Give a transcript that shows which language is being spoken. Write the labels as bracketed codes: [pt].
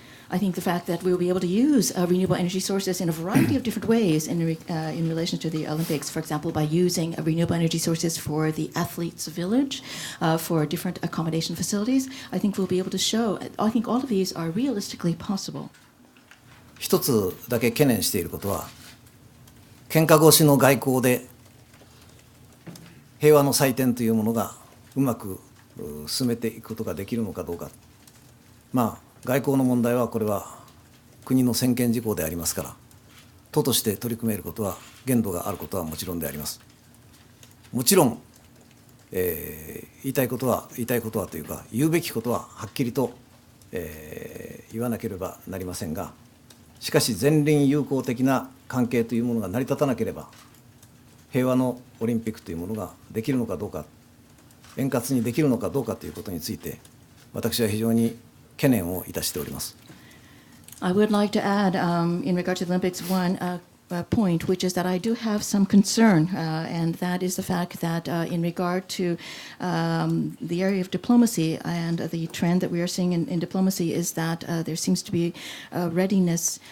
[en] I think the fact that we will be able to use renewable energy sources in a variety of different ways in relation to the Olympics, for example, by using renewable energy sources for the athletes' village, for different accommodation facilities, I think we'll be able to show, I think all of these are realistically possible. [ja] 一つだけ懸念していることは、喧嘩越しの外交で平和の祭典というものがうまく進めていくことができるのかどうか。外交の問題はこれは国の専権事項でありますから、党として取り組めることは限度があることはもちろんであります。もちろん、言いたいことはというか言うべきことははっきりと、言わなければなりませんが、しかし前輪友好的な関係というものが成り立たなければ平和のオリンピックというものができるのかどうか、円滑にできるのかどうかということについて私は非常に懸念をいたしております。 [en] I would like to add, in regard to the Olympics, one point, which is that I do have some concern, and that is the fact that in regard to the area of diplomacy and the trend that we are seeing in diplomacy is that there seems to be readiness.